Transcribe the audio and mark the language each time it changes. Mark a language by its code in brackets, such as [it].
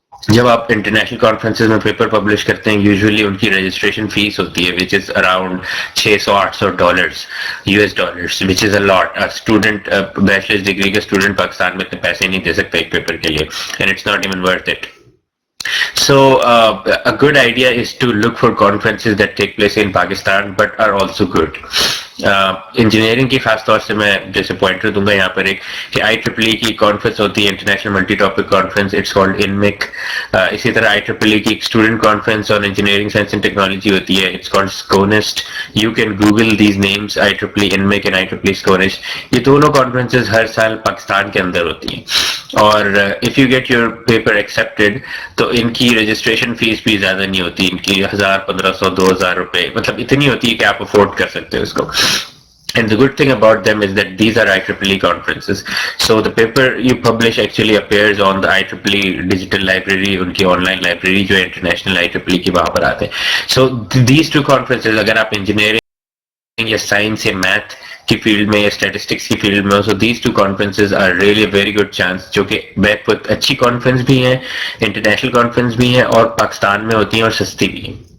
[hi] जब आप international conferences में पेपर पब्लिश करते हैं, यूजुअली उनकी रजिस्ट्रेशन फीस होती है [en] Which is around $600-800 US, which is a lot. [hi] Student bachelors degree का स्टूडेंट पाकिस्तान में इतने पैसे नहीं दे सकता एक पेपर के लिए, [en] And it's not even worth it. So a good idea is to look for conferences that take place in Pakistan but are also good. [hi] Engineering की खास तौर से मैं जैसे पॉइंटर दूंगा यहाँ पर एक कि IEEE की कॉन्फ्रेंस होती है, international multi topic conference, [en] It's called INMIC. [hi] इसी तरह IEEE की एक student conference on engineering science and technology होती है, [en] It's called SCONIST. You can Google these names, IEEE, INMIC and IEEE SCONIST. [hi] ये दोनों कॉन्फ्रेंसेज हर साल पाकिस्तान के अंदर होती हैं, और [en] if you get your paper accepted [hi] तो इनकी रजिस्ट्रेशन फीस भी ज्यादा नहीं होती. इनकी 1000-1500-2000 रुपए, मतलब इतनी होती है कि आप अफोर्ड कर सकते हो इसको. [en] And the good thing about them is that these are IEEE conferences. So the paper you publish actually appears on the IEEE digital library, [hi] उनकी online library जो international IEEE की वहाँ पर आते हैं. [en] So these two conferences, [hi] अगर आप engineering या science या math की फील्ड में या स्टैटिस्टिक्स की फील्ड में, [en] so these two conferences are really a very good chance, [hi] जो कि बहुत अच्छी कॉन्फ्रेंस भी हैं, इंटरनेशनल कॉन्फ्रेंस भी हैं, और पाकिस्तान में होती हैं और सस्ती भी हैं.